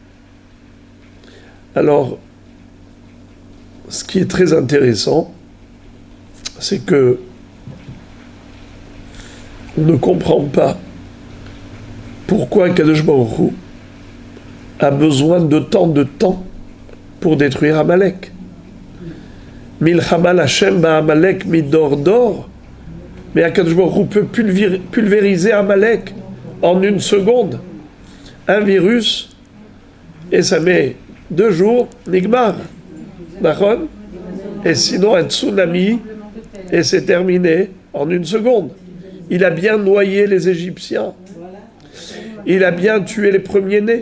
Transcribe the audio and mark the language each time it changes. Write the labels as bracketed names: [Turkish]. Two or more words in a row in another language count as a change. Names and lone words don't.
[French] Alors, ce qui est très intéressant, c'est que on ne comprend pas pourquoi Kadosh Baruch Hu a besoin de tant de temps pour détruire Amalek. [Hebrew] מלחמה לה' בעמלק מדור דור. [French] Mais Akadosh Baruch Hu peut pulvériser Amalek en une seconde. Un virus Et ça met 2 jours, nigmar. D'accord? Et sinon, un tsunami, et c'est terminé en 1 seconde. Il a bien noyé les Égyptiens. Il a bien tué les premiers-nés.